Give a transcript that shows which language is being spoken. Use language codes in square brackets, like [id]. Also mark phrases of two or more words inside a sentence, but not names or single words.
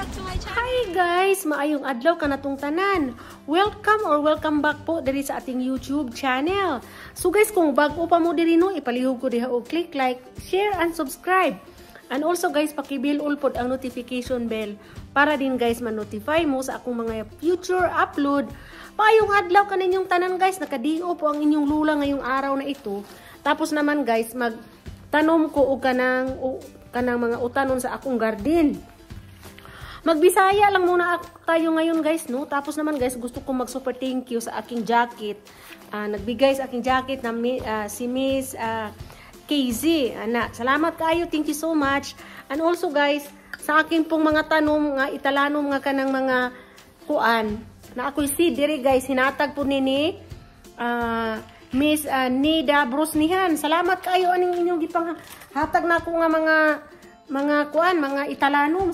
[en] Hi guys! [ceb] Maayong adlaw ka natong tanan. [en] Welcome back [ceb] po diri sa ating YouTube channel. So guys, kung bago pa mo diri no, ipalihog ko diha og [en] click like, share and subscribe. And also [ceb] guys, paki-bell all pod ang [en] notification bell [ceb] para din guys ma-notify mo sa akong mga [en] future upload. [ceb] Maayong adlaw kaninyong tanan guys, [tl] nakadiyo po ang inyong lula ngayong araw na ito. Tapos naman guys, [ceb] magtanom ko og kanang mga utanon sa akong garden. [tl] Magbisaya lang muna tayo ngayon guys, no? Tapos naman guys, gusto ko mag- [en] super thank you [tl] sa aking jacket. Nagbigay sa aking jacket na si Miss KZ. [ceb] Salamat kayo, [en] thank you so much. And also [ceb] guys, sa aking pong mga tanom nga italanom nga kanang mga kuan na ako'y si diri guys, hinatag po nini Miss Nida Brusnihan. Salamat kayo aning inyong gipang hatag na ako nga mga kuan, mga italanom.